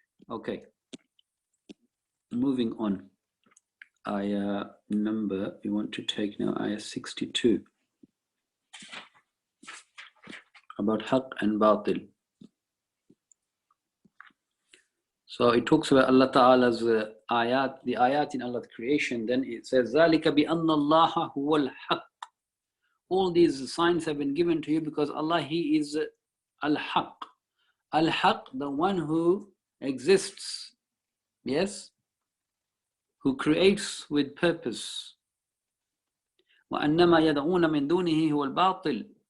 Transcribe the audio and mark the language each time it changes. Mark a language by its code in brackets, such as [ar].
[en] Okay, moving on. Ayah number, we want to take now ayah 62. About haqq and batil. So it talks about Allah Ta'ala's ayat, the ayat in Allah's creation. Then it says, [ar] ذَلِكَ بِأَنَّ اللَّهَ هُوَ الْحَقِّ. [en] All these signs have been given to you because Allah, He is al-haqq. Al-haqq, the one who exists, yes, who creates with purpose. [ar] وَأَنَّمَا يَدْعُونَ مِن دُونِهِ هُوَ الْبَاطِلِ.